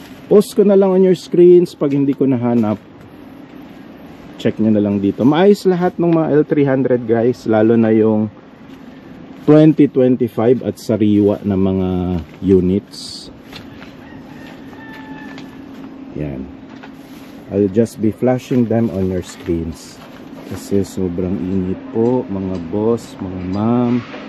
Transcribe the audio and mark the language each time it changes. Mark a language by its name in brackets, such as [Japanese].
[Filipino] Post ko na lang [English] on your screens. [Filipino] Pag hindi ko nahanap, check nyo na lang dito. Maayos lahat ng mga L300 guys. Lalo na yung 2025 at sariwa na mga units. Yan. [English] I'll just be flashing them on your screens. [Filipino] Kasi sobrang init po mga boss, mga ma'am.